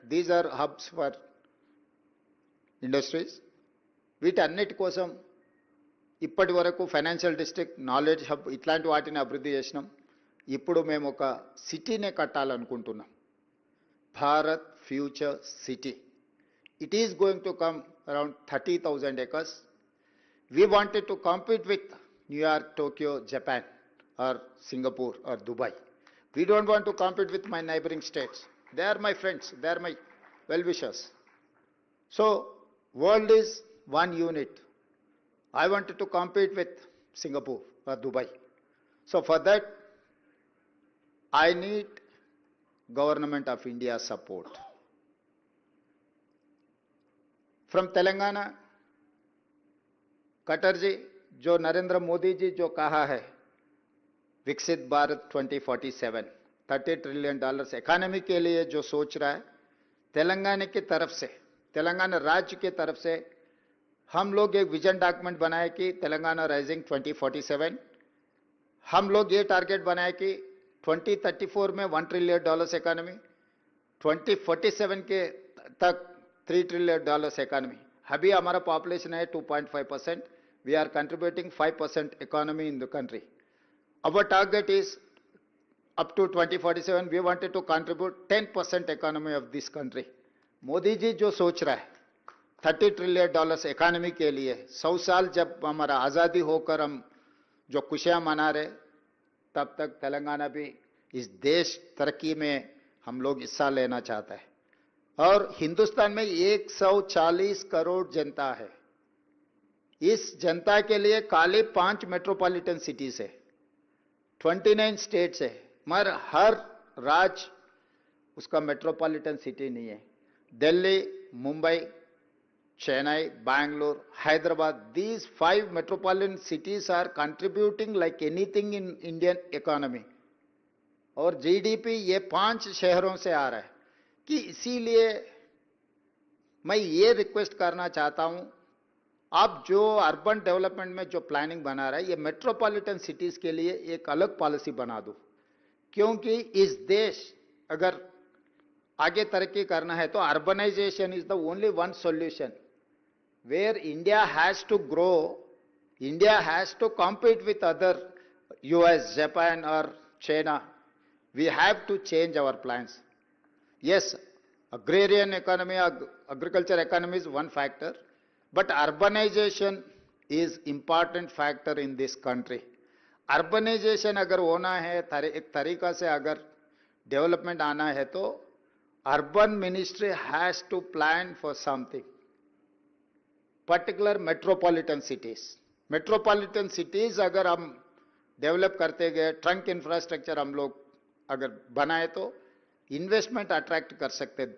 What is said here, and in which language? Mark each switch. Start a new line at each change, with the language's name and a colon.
English: These are hubs for industries.
Telugu: వీటన్నిటి కోసం ఇప్పటి వరకు ఫైనాన్షియల్ డిస్ట్రిక్ట్, నాలెడ్జ్ హబ్ ఇట్లాంటి వాటిని అభివృద్ధి చేసినాం. ఇప్పుడు మేము ఒక సిటీనే కట్టాలనుకుంటున్నాం, Bharat future city.
English: It is going to come around 30,000 acres. We wanted to compete with New York, Tokyo, Japan, or Singapore, or Dubai. We don't want to compete with my neighboring states. They are my friends. They are my well-wishers. So, world is one unit. I wanted to compete with Singapore or Dubai. So, for that, I need Government of India's support.
Hindi: From Telangana, Khattar जी, जो नरेंद्र मोदी जी जो कहा है विकसित Bharat 2047 $30 trillion economy के लिए जो सोच रहा है, तेलंगाना की तरफ से, तेलंगाना राज्य की तरफ से हम लोग एक विजन डॉक्यूमेंट बनाए कि तेलंगाना राइजिंग 2047। हम लोग ये टारगेट बनाए कि 2034 में $1 ट्रिलियन इकोनॉमी, 2047 के तक $3 ट्रिलियन इकोनॉमी। अभी हमारा पॉपुलेशन है 2.5%।
English: We are contributing 5% economy in the country.
Hindi: Our target is
English: up to 2047 we wanted to contribute 10% economy of this country।
Hindi: Modi ji जो सोच रहा है $30 ट्रिलियन इकोनॉमी के लिए, 100 साल जब हमारा आज़ादी होकर हम जो खुशियां मना रहे, तब तक तेलंगाना भी इस देश तरक्की में हम लोग हिस्सा लेना चाहता है। और हिंदुस्तान में 140 करोड़ जनता है। इस जनता के लिए खाली 5 मेट्रोपॉलिटन सिटीज है, 29 स्टेट्स है, मगर हर राज्य उसका मेट्रोपॉलिटन सिटी नहीं है।
English: Delhi, Mumbai, Chennai, Bangalore, Hyderabad, these 5 metropolitan cities are contributing like anything in Indian economy।
Hindi: और जीडीपी ये 5 शहरों से आ रहा है कि इसीलिए मैं ये रिक्वेस्ट करना चाहता हूं, आप जो अर्बन डेवलपमेंट में जो प्लानिंग बना रहा है, ये मेट्रोपॉलिटन सिटीज के लिए एक अलग पॉलिसी बना दो। क्योंकि इस देश अगर आगे तरक्की करना है तो
English: Urbanization is the only one solution. Where India has to grow, India has to compete with other US, Japan और China. We have to change our plans. Yes, agrarian economy, agriculture economy is one factor, but urbanization is important factor in this country।
Hindi: Urbanisation अगर होना है, एक तरीका से अगर development आना है, तो
English: Urban ministry has to plan for something, particular metropolitan cities.
Hindi: Metropolitan cities अगर हम डेवलप करते गए, ट्रंक इंफ्रास्ट्रक्चर हम लोग अगर बनाए, तो इन्वेस्टमेंट अट्रैक्ट कर सकते हैं।